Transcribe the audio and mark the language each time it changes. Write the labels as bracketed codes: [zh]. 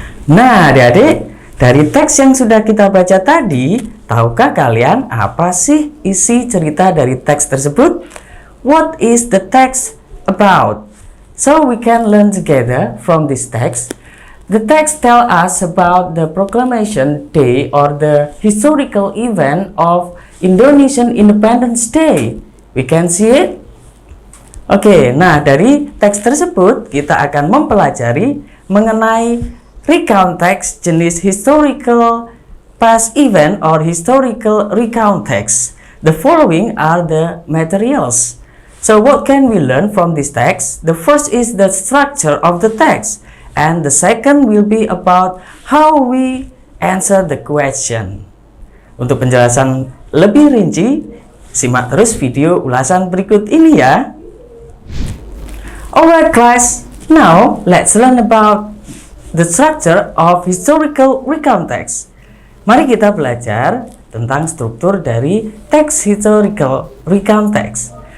[id] Nah, adik-adik, dari teks yang sudah kita baca tadi, tahukah kalian apa sih isi cerita dari teks tersebut? [en] What is the text about? So we can learn together from this text. The text tells us about the Proclamation Day or the historical event of Indonesian Independence Day. We can see it? [id] Oke, nah dari teks tersebut kita akan mempelajari mengenai recount text jenis [en] historical past event or historical recount text. The following are the materials. So what can we learn from this text? The first is the structure of the text, and the second will be about how we answer the question. [id] Untuk penjelasan lebih rinci, simak terus video ulasan berikut ini ya. [en] Alright class, now let's learn about the structure of historical recount text. [id] Mari kita belajar tentang struktur dari teks historical recount text.